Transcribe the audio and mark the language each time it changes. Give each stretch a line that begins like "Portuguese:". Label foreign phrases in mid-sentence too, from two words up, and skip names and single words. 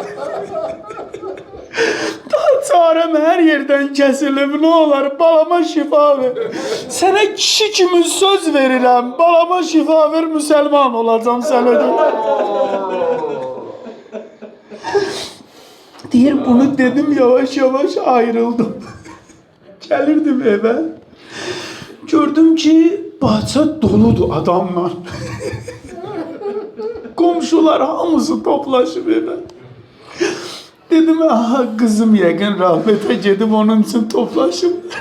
Azerbaijani: Daha çarəm hər yerdən kəsilib. Nə olar balama şifa ver. Sənə kişi kimi söz verirəm. Balama şifa ver, müsəlman olacam sənə görə. Deyir bunu dedim, yavaş yavaş ayrıldım.
Turkish: Gelirdim eve. Gördüm ki bahçe doludur adamla.
Azerbaijani: Komşular hamısı toplaşıb eve. Dedim aha kızım yəqin rahmete gedib onun için toplaşıb.